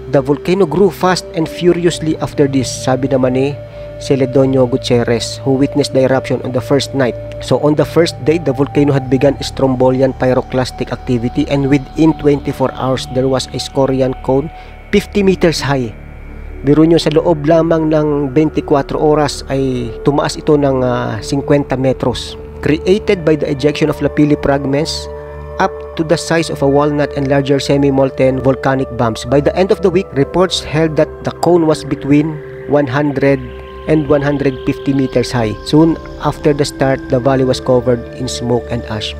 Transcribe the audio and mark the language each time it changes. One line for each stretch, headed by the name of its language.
English: The volcano grew fast and furiously after this,
Filipino: sabi naman ni
English: Celedonio Gutierrez, who witnessed the eruption on the first night. So on the first day, the volcano had begun strombolian pyroclastic activity, and within 24 hours there was a scorian cone 50 meters high.
Filipino: Biro nyo, sa loob lamang ng 24 oras ay tumaas ito ng 50 metros.
English: Created by the ejection of lapilli fragments up to the size of a walnut and larger semi-molten volcanic bombs. By the end of the week, reports held that the cone was between 100 and 150 meters high. Soon after the start, the valley was covered in smoke and ash.